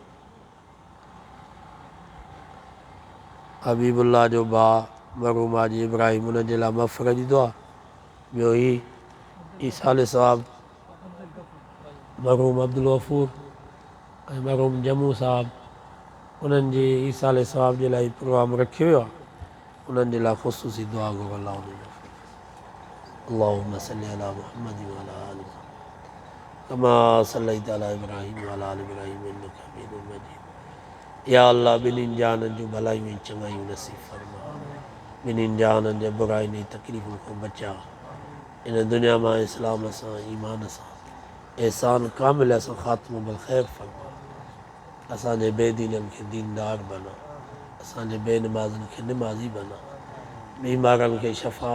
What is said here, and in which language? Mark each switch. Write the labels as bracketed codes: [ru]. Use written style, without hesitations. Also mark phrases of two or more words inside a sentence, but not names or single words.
[sd] हबीबुल्ला जो भाउ मरहूम हाजी इब्राहिम, उनजे लाइ मफ़रत जी दुआ। ॿियो ही ईसाले साहब, मरहूम अब्दुल गफूर ऐं मरहूम जमू साहब, उन्हनि जे ईसाले साहब जे लाइ प्रोग्राम रखियो वियो आहे, उन्हनि जे लाइ ख़ुसूसी दुआ घुरो। [ar] اللهم صل على محمد وعلى آل كما صليت على إبراهيم وعلى آل إبراهيم إنك حميد مجيد. [sd] या अल्लाह ॿिन्हिनि जाननि जूं भलायूं ऐं चङायूं नसीब फरमा, ॿिन्हिनि जाननि जे बुराई ऐं तकलीफ़ुनि खां बचा, इन दुनिया मां इस्लाम सां ईमान सां एहसान कामिल सां ख़ात्मो बल ख़ैर फरमा, असांजे बेदीननि खे दीनदार बना, असांजे बेनमाज़नि खे निमाज़ी बना, बीमारनि खे शफ़ा